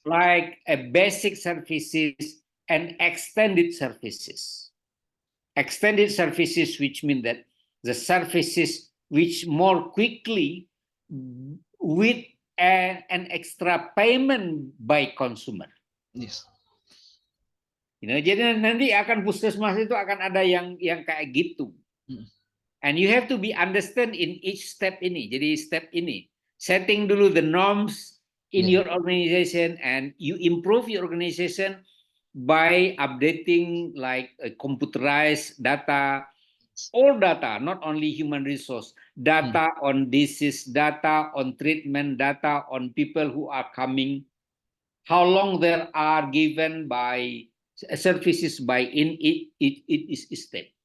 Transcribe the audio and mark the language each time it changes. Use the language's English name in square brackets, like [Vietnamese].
[English] like a basic services and extended services. Extended services, which mean that the services which more quickly with an extra payment by consumer. yes. [Indonesian] Jadi nanti akan puskesmas itu akan ada yang kayak gitu. Mm. [English] And you have to be understand in each step ini. [Indonesian] Jadi step ini, setting dulu [English] the norms in Yeah. your organization and you improve your organization by updating like computerized data, all data, not only human resource, data on disease, data on treatment, data on people who are coming, how long there are given by services by in it is step.